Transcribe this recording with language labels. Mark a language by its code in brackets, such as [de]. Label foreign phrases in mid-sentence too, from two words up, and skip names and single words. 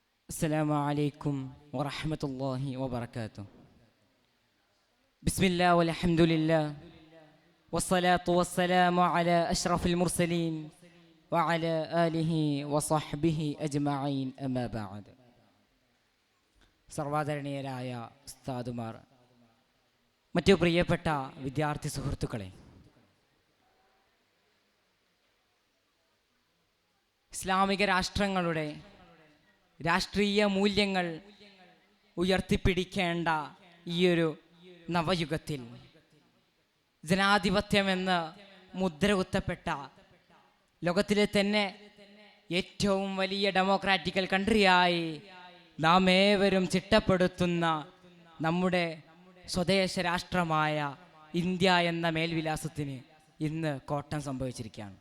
[ar] السلام عليكم ورحمة الله وبركاته. بسم الله والحمد لله والصلاة والسلام على أشرف المرسلين وعلى آله وصحبه أجمعين أما بعد. [ml] സർവാദരണീയരായ ഉസ്താദുമാർ, മറ്റു പ്രിയപ്പെട്ട വിദ്യാർത്ഥി സുഹൃത്തുക്കളെ, ഇസ്ലാമിക രാഷ്ട്രങ്ങളുടെ രാഷ്ട്രീയ മൂല്യങ്ങൾ ഉയർത്തിപ്പിടിക്കേണ്ട ഈയൊരു നവയുഗത്തിൽ ജനാധിപത്യമെന്ന് മുദ്ര കുത്തപ്പെട്ട ലോകത്തിലെ തന്നെ ഏറ്റവും വലിയ [en] democratical country-ആയി [ml] നാം ഏവരും ചിട്ടപ്പെടുത്തുന്ന നമ്മുടെ സ്വദേശ രാഷ്ട്രമായ ഇന്ത്യ എന്ന മേൽവിലാസത്തിന് ഇന്ന് കോട്ടം സംഭവിച്ചിരിക്കുകയാണ്.